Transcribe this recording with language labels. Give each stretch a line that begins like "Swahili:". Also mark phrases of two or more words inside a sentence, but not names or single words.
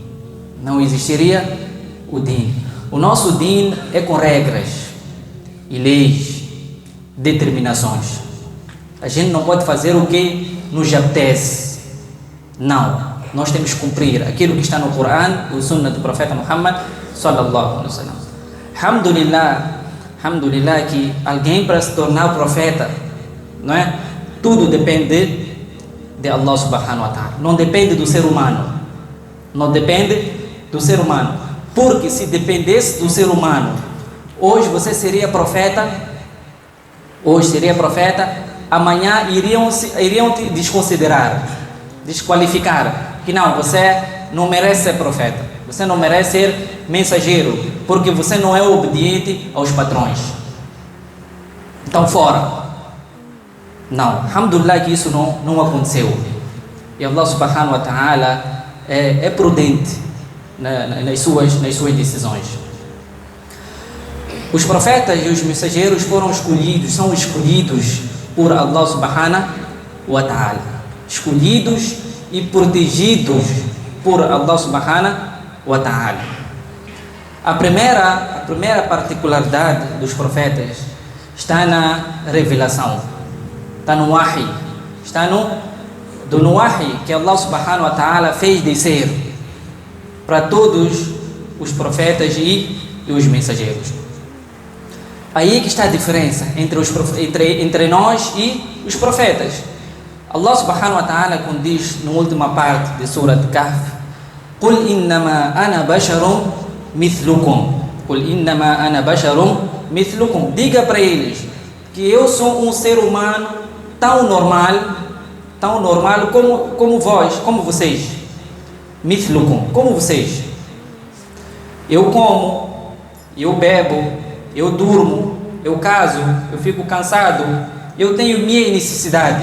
Portuguese: O nosso din é com regras e leis, determinações. A gente não pode fazer o que nos apetece. Não, nós temos que cumprir aquilo que está no Coran, o Sunnah do profeta Muhammad
Arabic: صلى الله عليه وسلم.
Portuguese: Alhamdulillah que alguém para se tornar profeta, não é? Tudo depende de
Arabic: الله سبحانه وتعالى.
Portuguese: Não depende do ser humano. Não depende do ser humano. Porque se dependesse do ser humano, hoje você seria profeta, amanhã iriam te desconsiderar, desqualificar, que não, você não merece ser profeta, você não merece ser mensageiro, porque você não é obediente aos patrões. Então fora. Não, alhamdulillah que isso não aconteceu. E
Arabic: الله سبحانه وتعالى
Portuguese: é prudente nas suas decisões. Os profetas e os mensageiros são escolhidos por
Arabic: الله سبحانه وتعالى,
Portuguese: escolhidos e protegidos por
Arabic: الله سبحانه وتعالى.
Portuguese: A primeira particularidade dos profetas está na revelação, está no wahi, está no wahi que
Arabic: الله سبحانه وتعالى
Portuguese: fez descer para todos os profetas e os mensageiros. Aí que está a diferença entre nós e os profetas.
Arabic: الله سبحانه وتعالى,
Portuguese: quando diz na última parte de
Arabic: سورة الكهف, قُلْ إِنَّمَا أَنَا بَشَرٌ مِثْلُكُمْ
Portuguese: diga para eles que eu sou um ser humano tão normal como vocês. Mithlukum, como vocês. Eu como, eu bebo, eu durmo, eu caso, eu fico cansado, eu tenho minhas necessidades.